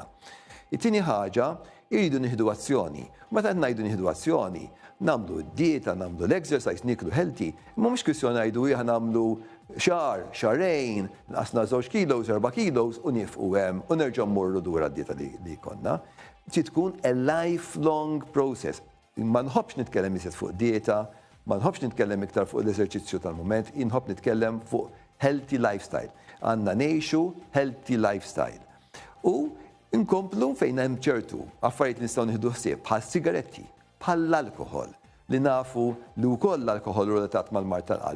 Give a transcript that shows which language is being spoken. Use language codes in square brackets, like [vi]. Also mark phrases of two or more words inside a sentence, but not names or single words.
[mt] It-tieni ħaġa, irridu nieħdu azzjoni. Meta qed ngħidu nieħdu azzjoni, nagħmlu d-dieta, nagħmlu l-exercise, niklu healthy, imma mhux kwistjoni ngħidu ieħ nagħmlu xahar, xahrejn, naqasna 2 kilos, 4 kilos u nifqu hemm u nerġgħu mmorru dwar d-dieta li konna. Trid tkun [en] a lifelong process. [mt] Ma nħobbx nitkellem iżjed fuq dieta, ma nħobbx nitkellem iktar fuq l-eżerċizzju tal-mument, inħobb nitkellem fuq [en] healthy lifestyle. [mt] Għandna ngħixu [en] healthy lifestyle. [mt] U inkomplu fejn hemm ċertu affarijiet nistgħu nieħdu ħsieb bħal sigaretti, bħal l-alkohol li nafu li wkoll l-alkohol relatat mal-mart tal-qalb.